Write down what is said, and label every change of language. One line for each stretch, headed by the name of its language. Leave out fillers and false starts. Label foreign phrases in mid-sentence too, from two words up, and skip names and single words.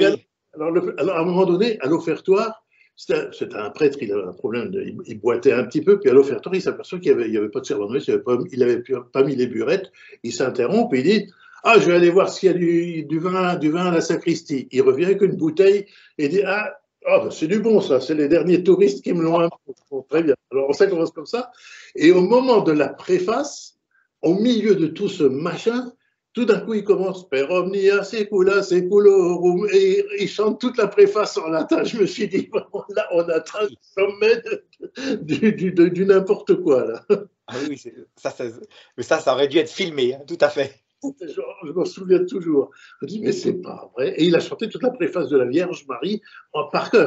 French: Alors, à un moment donné, à l'offertoire, c'était un prêtre, il avait un problème, il boitait un petit peu, puis à l'offertoire, il s'aperçoit qu'il n'y avait pas de servant de messe, il n'avait pas mis les burettes, il s'interrompt, et il dit « Ah, je vais aller voir s'il y a du vin à la sacristie ». Il revient avec une bouteille et dit « Ah, ben c'est du bon ça, c'est les derniers touristes qui me l'ont imposé. » Bon, très bien. Alors ça commence comme ça. Et au moment de la préface, au milieu de tout ce machin, tout d'un coup, il commence
Latin: Per omnia secula seculorum
French: et il chante toute la préface en latin. Je me suis dit, là, on atteint le sommet du n'importe quoi. Là. Ah oui, mais ça aurait dû être filmé, hein, tout à fait. Je m'en souviens toujours. Je me dis, mais c'est pas vrai. Et il a chanté toute la préface de la Vierge Marie par cœur.